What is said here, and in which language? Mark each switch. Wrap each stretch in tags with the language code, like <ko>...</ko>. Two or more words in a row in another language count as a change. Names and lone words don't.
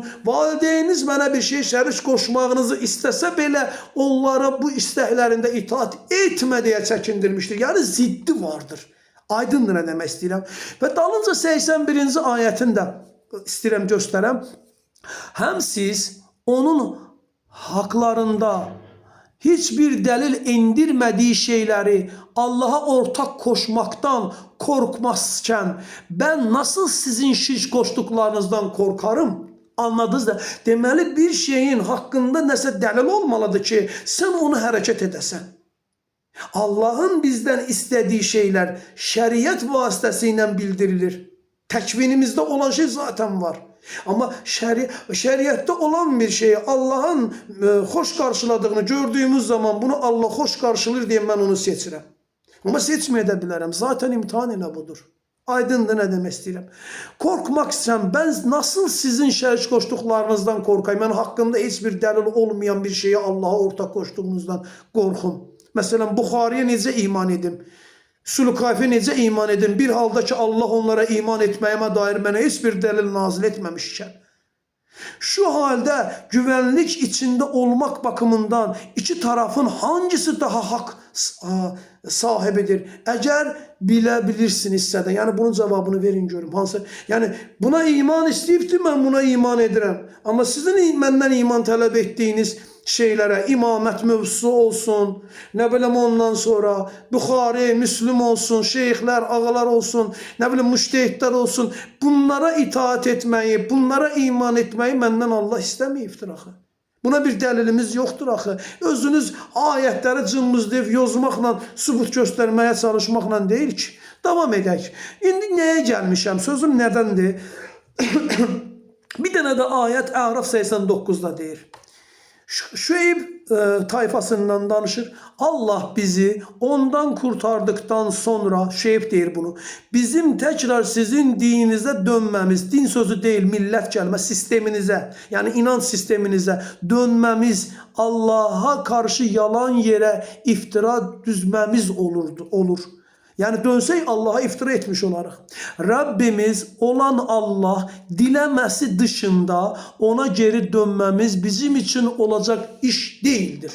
<az>Valideyniniz mənə bir şey şərik qoşmağınızı istəsə belə onlara bu istəklərində itaat etmə deyə çəkindirmişdir. Yəni ziddi vardır. Aydındır nə demək istəyirəm. Və dalınca 81-ci ayətini də istəyirəm göstərəm.</az> <tr>Həm siz onun haklarında hiçbir delil indirmediği şeyleri Allah'a ortak koşmaktan korkmazken ben nasıl sizin şirk koştuklarınızdan korkarım?</tr> <az>Anladınız da. Deməli bir şeyin hakkında nəsə delil olmalıdır ki sen onu hərəkət edəsən.</az> <tr>Allah'ın bizden istediği şeyler şeriat vasıtasıyla bildirilir. Tekvinimizde olan şey zaten var. Ama şeriatte olan bir şeyi Allah'ın hoş karşıladığını gördüğümüz zaman bunu Allah hoş karşılar diye ben onu seçirəm. Ama seçmeye de bilərəm.</tr> <az>Zaten imtihan elə budur. Aydındır nə demək istəyirəm. Korkmak istəyirəm.</az> <tr>Ben nasıl sizin şərik koştuklarınızdan korkayım? Ben hakkında hiçbir delil olmayan bir şeyi Allah'a ortak koştuğunuzdan korkun.</tr> <az>Mesela Buxariyə necə iman edim? Sülkayfə necə iman edin? Bir halda ki Allah onlara iman etməyimə dair mənə heç bir delil nazil etməmişkən.</az> <tr>Şu halde güvenlik içinde olmak bakımından iki tarafın hangisi daha hak sahibidir? Eğer bilebilirsinizsə də, yani bunun cevabını verin görüm. Hansı?</tr> <az>Yani buna iman istəyibdir, mən buna iman edirəm.</az> <tr>Ama sizin məndən iman tələb ettiğiniz şeylere imamet mövzusu olsun, ne bileyim ondan sonra Buxari, Müslüm olsun, şeyhler, ağalar olsun, ne bileyim müştehidler olsun, bunlara itaat etmeyi, bunlara iman etmeyi</tr> <az>məndən Allah istəməyibdir axı. Buna bir dəlilimiz yoxdur axı. Özünüz ayətləri cımbızlayıb yozmaqla, sübut göstərməyə çalışmaqla deyil ki. Davam edək. İndi nəyə gəlmişəm? Sözüm nədəndir? Bir dənə də ayət Əraf 89'da deyir. Şüeyb tayfasından danışır.</az> <tr>Allah bizi ondan kurtardıktan sonra,</tr> <az>Şüeyb deyir bunu,</az> <tr>bizim tekrar sizin dininize dönmemiz, din sözü değil millet kelime, sisteminize, yani inanç sisteminize dönmemiz, Allah'a karşı yalan yere iftira düzmemiz olur.</tr> <az>Yani dönsək Allah'a iftira etmiş olarıq.</az> <tr>Rabbimiz olan Allah diləməsi dışında ona geri dönməmiz bizim için olacak iş değildir.</tr>